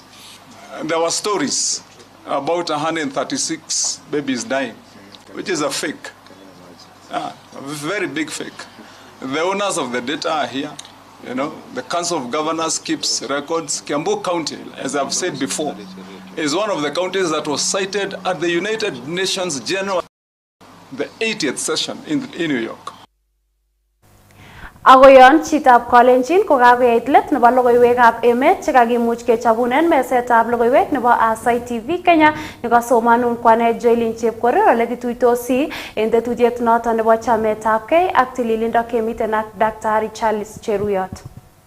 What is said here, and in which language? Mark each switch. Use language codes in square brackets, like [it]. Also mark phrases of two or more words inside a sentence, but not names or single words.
[en] There were stories about 136 babies dying, which is a fake, a very big fake. The owners of the data are here. You know, the Council of Governors keeps records. Kiambu County, as I've said before, is one of the counties that was cited at the United Nations General, the 80th session in New York. [kln] Agoyon chitab Kalenjin ko kakoyait let nebo logoiywekab emet chekakimuch kechobunen mesetab logoiywek nebo Aasai TV Kenya nekasomanun kwanet Joylin Chepkorir ole kituitosi en tetutiet noton nebo chametabgei ak tililindo kemiten ak Daktari Charles Cheruyot.